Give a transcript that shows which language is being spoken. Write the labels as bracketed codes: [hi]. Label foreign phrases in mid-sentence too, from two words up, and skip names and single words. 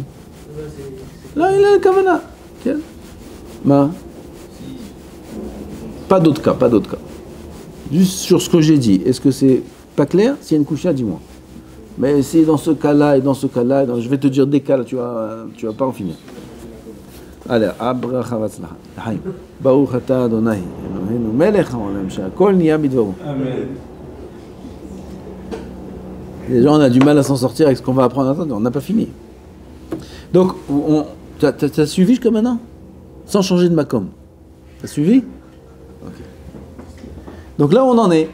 [fr] Là, il a le kavana. Ma. Pas d'autres cas, pas d'autres cas. Juste sur ce que j'ai dit. Est-ce que c'est pas clair? S'il y a une coucha, dis-moi. Mais si dans ce cas-là et dans ce cas-là, je vais te dire des cas, là, tu vas pas en finir. Allez, [he] הברכה והצלחה. לחיים. ברוך אתה אדוני, אלוהינו מלך העולם, שהכל נהיה בדברו. [fr] Amen. Déjà, on a du mal à s'en sortir avec ce qu'on va apprendre. Attends, on n'a pas fini. Donc, t'as suivi jusqu'à maintenant? Sans changer de makom. T'as suivi? Ok. Donc là, on en est.